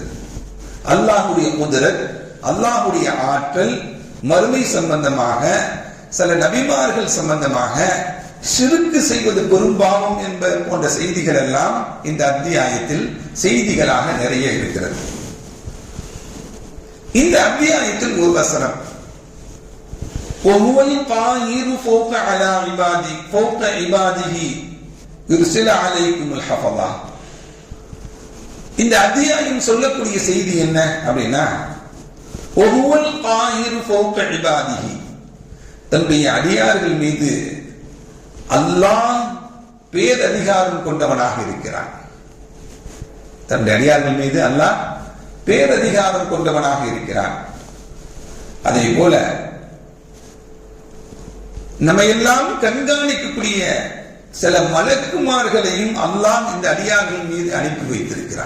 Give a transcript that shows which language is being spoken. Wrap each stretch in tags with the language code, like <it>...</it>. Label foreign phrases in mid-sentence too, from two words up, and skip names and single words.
<ta>அல்லாஹ்வுடைய குதிரத், அல்லாஹ்வுடைய ஆற்றல், மறுமை சம்பந்தமாக, சில நபிமார்கள் சம்பந்தமாக, ஷிர்க் செய்வது பெரும்பாவம் என்பது போன்ற செய்திகள் எல்லாம் இந்த அத்தியாயத்தில் செய்திகளாக நிறைய இருக்கிறது. இந்த அத்தியாயத்தில் ஒரு வசனம்,</ta> <ar>وَهُوَ الْقَاهِرُ فَوْقَ عَلَى عِبَادِهِ فَوْقَ عِبَادِهِ يُرْسِلُ عَلَيْكُمُ الْحَفَظَةَ.</ar> <ta>இந்த அத்தியாயம் சொல்லக்கூடிய செய்தி என்ன அப்படின்னா,</ta> <ar>وَهُوَ الْقَاهِرُ فَوْقَ عِبَادِهِ,</ar> <ta>தன்னுடைய அடியார்கள் மீது அல்லாஹ் பேரதிகாரம் கொண்டவனாக இருக்கிறான். தன்னுடைய அடியார்கள் மீது அல்லாஹ் பேரதிகாரம் கொண்டவனாக இருக்கிறான். அதே போல நம்ம எல்லாம் கண்காணிக்கக்கூடிய சில மலக்குமார்களையும் அல்லாஹ் இந்த அடியார்கள் மீது அனுப்பி வைத்திருக்கிறான்.</ta>